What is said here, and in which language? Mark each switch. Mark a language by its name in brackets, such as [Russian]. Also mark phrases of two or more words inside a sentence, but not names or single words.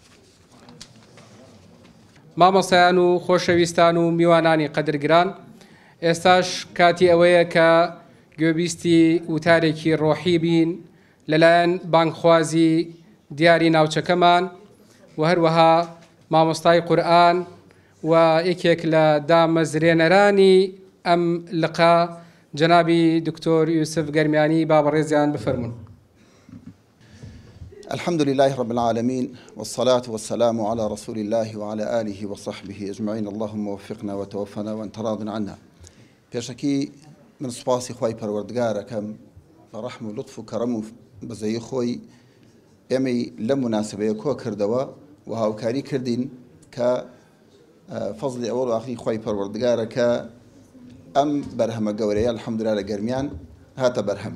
[Central Kurdish] مامۆستایان و خۆشەویستان و میوانانی قەدرگران، ئێستاش کاتی ئەوەیە کە گوێبیستی وتارێکی ڕۆحی بین لەلایەن بانگخوازی دیاری ناوچەکەمان و هەروەها مامۆستای قورئان و یەکێک لە دامەزرێنەرانی ئەم لقا جەنابی دکتۆر یوسف گەرمیانی بابەڕێزیان بفەرمون. [Arabic] الحمد لله رب العالمين والصلاة والسلام على رسول الله وعلى آله وصحبه أجمعين. اللهم وفقنا وتوفنا وانت راض عنا. [Central Kurdish] بيشكي من سپاسی خوای پەروەردگارەکەم بە ڕەحم و لطف و کەڕەم و بەزەیی خۆی ئێمەی لە موناسبەیە کۆ کردەوە و هاوکاری کردین کە فەزلی ئەوەڵ و ئاخری خوای پەروەردگارە کە ئەم بەرهەمە گەورەیە الحەمدوللا لە گەرمیان هاتە بەرهەم.